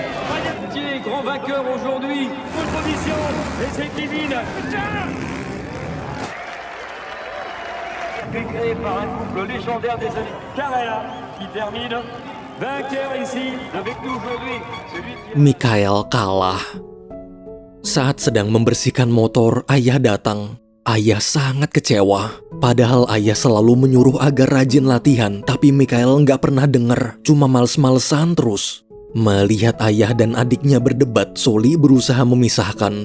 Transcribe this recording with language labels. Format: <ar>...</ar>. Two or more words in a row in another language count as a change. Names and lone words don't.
<fr>Magnifique, grand vainqueur aujourd'hui. Bonne position. Et c'est Kevin. Créé par un couple légendaire des années Carrera qui termine vainqueur ici avec nous aujourd'hui.</fr> <id>Mikhail kalah. Saat sedang membersihkan motor, ayah datang. Ayah sangat kecewa. Padahal ayah selalu menyuruh agar rajin latihan, tapi Mikhail nggak pernah denger, cuma males-malesan terus. Melihat ayah dan adiknya berdebat, Soli berusaha memisahkan.</id>